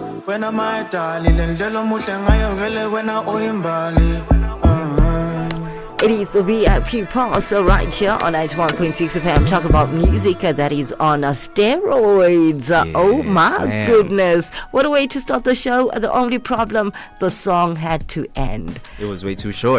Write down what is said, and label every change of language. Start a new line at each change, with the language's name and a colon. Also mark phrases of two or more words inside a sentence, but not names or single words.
English: Wena my darling,
Zulu: lendlela muhle ngayo vele wena uyimbali.
English: It is the VIP pass right here on 91.6 FM. Talk about music that is on steroids. Oh my goodness. What a way to start the show. The only problem, the song had to end. It was way too short.